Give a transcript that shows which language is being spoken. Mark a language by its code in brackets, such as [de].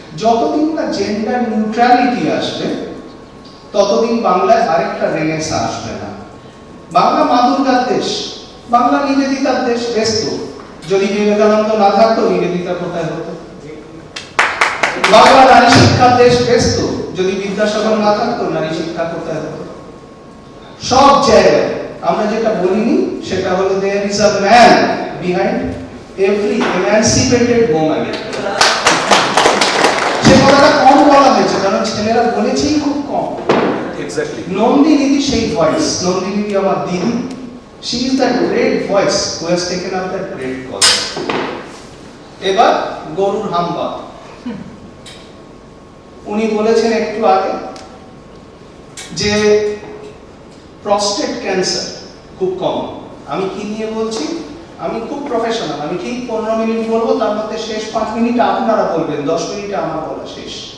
[bn] যতদিন না gender neutrality আসবে ততদিন বাংলায় আরেকটা রেনেসাঁ আসবে না। বাংলা মা দুর্গার দেশ, বাংলা নিবেদিতার দেশ, বেশ তো। যদি বিবেকানন্দ না থাকতো নিবেদিতা কোথায় হতো? বাংলা নারী শিক্ষার দেশ, বেশ তো। যদি বিদ্যাসাগর না থাকতো নারী শিক্ষা কোথায় হতো? সব জায়গায় আমরা যেটা বলিনি সেটা হলো [en] there is a man behind every emancipated woman। [bn] সে কথাটা কম বলা হয়েছে কারণ ছেলেরা বলেছেই খুব কম। এক্স্যাক্টলি। নন্দিনী সেই ভয়েস, নন্দিনী আমার দিদি, [en] she is that great voice who has taken up that great cause। [bn] এবার গরুর হাম্বা, উনি বলেছেন একটু আগে যে প্রস্টেট ক্যান্সার খুব কম। আমি কি নিয়ে বলছি? আমি খুব প্রফেশনাল, আমি ঠিক 15 মিনিট বলবো, তার মধ্যে শেষ 5 মিনিট আপনারা বলবেন, 10 মিনিটে আমার বলা শেষ।